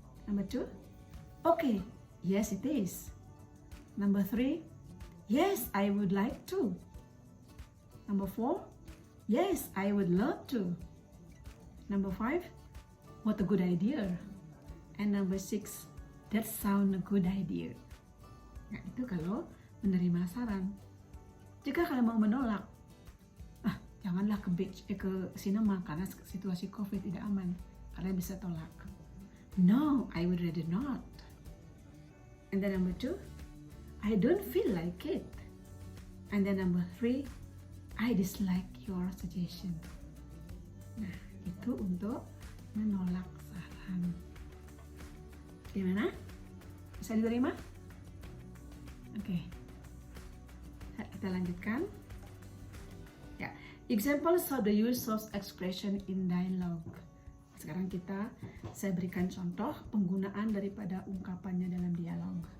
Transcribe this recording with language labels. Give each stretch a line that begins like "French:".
English: Number 2, okay, yes it is. Number 3, yes I would like to. Number 4, yes I would love to. Number 5, what a good idea. And number 6, that sound a good idea.
Indonesian: Nah, itu kalau menerima saran. Jika kalian mau menolak, janganlah ke cinema karena situasi COVID tidak aman. Kalian bisa tolak.
English: No, I would rather not. And then number 2, I don't feel like it. And then number 3, I dislike your suggestion.
Indonesian: Nah, itu untuk menolak saran. Gimana? Bisa diterima? Oke. Kita lanjutkan.
English: Ya, examples of the use of expression in dialogue.
Indonesian: Sekarang saya berikan contoh penggunaan daripada ungkapannya dalam dialog.